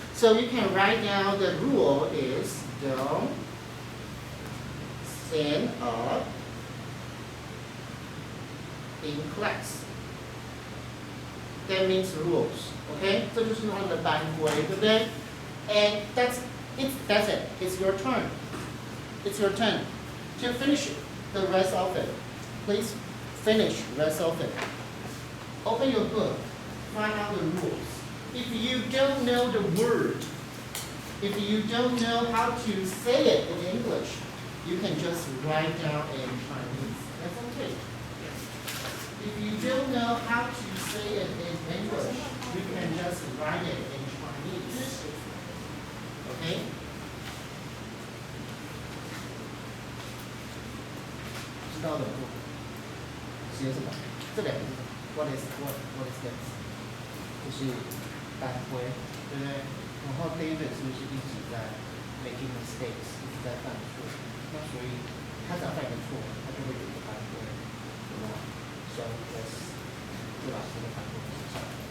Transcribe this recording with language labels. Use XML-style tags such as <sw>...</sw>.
<en>So you can write down the rule is don't stand up in class. That means rules. Okay? 这就是他的班规，对不对？ And that's it. It's your turn. It's your turn to finish the rest of it. Please finish the rest of it. Open your book. Find out the rules. If you don't know the word, if you don't know how to say it in English, you can just write down in Chinese. That's okay. If you don't know how to say it in English, you can just write it in Chinese. Okay?</en> <zh>知道的不？写什么？这两个是什么 ？</zh> <en>What is this？</en> <zh>就是班规，对不对？然后 David 是不是一直在</zh> <en>making mistakes，</en> <zh>一直在犯错？那所以他只要犯一个错，他就会有一个班规，对吗 ？</zh> <en>So let's</en> <zh>就把这个班规写下来。</zh>